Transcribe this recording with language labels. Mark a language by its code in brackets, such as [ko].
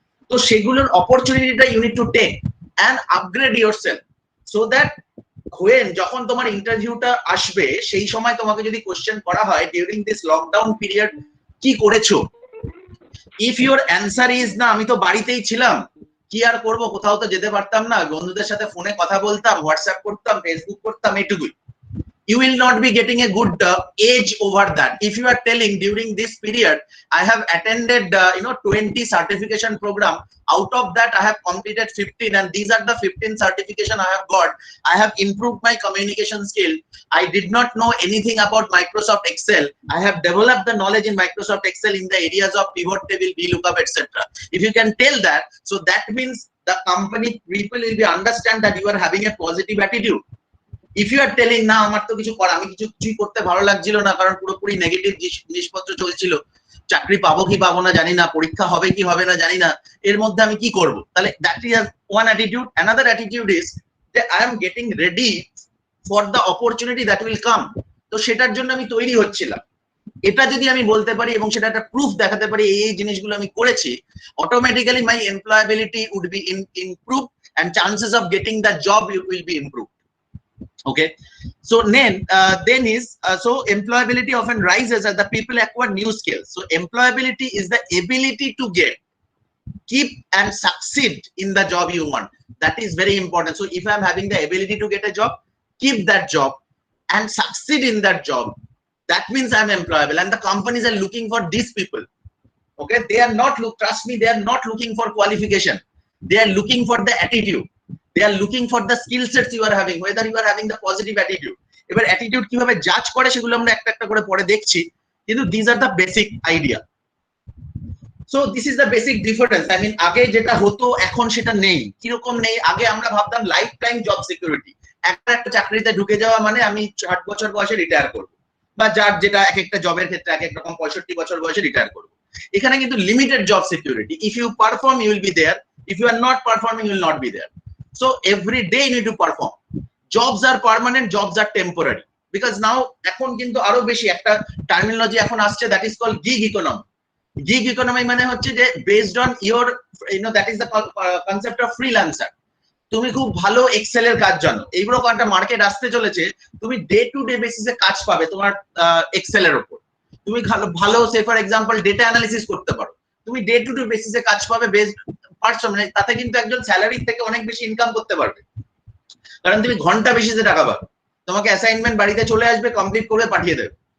[bn] তো সেগুলোর অপরচুনিটিটা [en] you need to take and upgrade yourself, [bn] so that যখন তোমার ইন্টারভিউটা আসবে সেই সময় তোমাকে যদি কোশ্চেন করা হয় [en] during this lockdown period [bn] কি করেছো, [en] if your answer is [bn] না আমি তো বাড়িতেই ছিলাম, কি আর করবো, কোথাও তো যেতে পারতাম না, বন্ধুদের সাথে ফোনে কথা বলতাম, হোয়াটসঅ্যাপ করতাম, ফেসবুক করতাম, এটুকুই, [en] you will not be getting a good edge over that. If you are telling during this period I have attended 20 certification program, out of that I have completed 15 and these are the 15 certification I have got, I have improved my communication skill, I did not know anything about Microsoft Excel, I have developed the knowledge in Microsoft Excel in the areas of pivot table, VLOOKUP, etc. If you can tell that, so that means the company people will be understand that you are having a positive attitude. If you are telling [bn] না আমার তো কিছু করা, আমি কিছুই করতে ভালো লাগছিল না, কারণ পুরোপুরি নেগেটিভ জিনিসপত্র চলছিল, চাকরি পাবো কি পাবো না জানি না, পরীক্ষা হবে কি হবে না জানি না, এর মধ্যে আমি কি করব, তাহলে [en] That is one attitude. Another attitude is যে I am getting ready for the opportunity that will come, [bn] তো সেটার জন্য আমি তৈরি হচ্ছিলাম। এটা যদি আমি বলতে পারি এবং সেটা একটা প্রুফ দেখাতে পারি এই জিনিসগুলো আমি করেছি, [en] Automatically my employability would be improve and chances of getting the job will be improved. Okay, so then so employability often rises as the people acquire new skills. So employability is the ability to get, keep and succeed in the job you want. That is very important. So if I'm having the ability to get a job, keep that job and succeed in that job, that means I'm employable, and the companies are looking for these people. Okay, they are not trust me, they are not looking for qualification, they are looking for the attitude, they are looking for the skill sets you are having, whether you are having the positive attitude. [bn] এবার attitude কিভাবে জাজ করে সেগুলো আমরা একটা একটা করে পরে দেখছি, কিন্তু [en] This are the basic idea. So this is the basic difference. I mean [bn] আগে যেটা হতো এখন সেটা নেই। কিরকম নেই? আগে আমরা ভাবতাম লাইফ টাইম জব সিকিউরিটি, একটা চাকরিতে ঢুকে যাওয়া মানে আমি 60 বছর বয়সে রিটায়ার করবো, বা যার যেটা এক একটা জবের ক্ষেত্রে এক এক রকম 65 বছর বয়সে রিটায়ার করবো। এখানে কিন্তু [en] Limited job security, if you perform you will be there, if you are not performing you will not be there. So every day you need to perform. Jobs are permanent, jobs are temporary, because now [bn] এখন কিন্তু আরো বেশি একটা terminology এখন আসছে, [en] that is called gig economy. Gig economy [bn] মানে হচ্ছে যে [en] based on your that is the concept of freelancer. [bn] তুমি খুব ভালো এক্সেল এর কাজ জানো, এইগুলো একটা মার্কেট আসতে চলেছে, তুমি ডে টু ডে বেসিসে কাজ পাবে তোমার এক্সেল এর উপর। তুমি ভালো সে ফর এক্সাম্পল ডেটা অ্যানালিসিস করতে পারো, তুমি ডে টু ডে বেসিসে কাজ পাবে বেসড পারসন, মানে তাতে কিন্তু একজন স্যালারি থেকে অনেক বেশি ইনকাম করতে পারবে, কারণ তুমি ঘন্টা বেসিসে টাকা পাবে, তোমাকে অ্যাসাইনমেন্ট বাড়িতে চলে আসবে, কমপ্লিট করবে, পাঠিয়ে দেবে।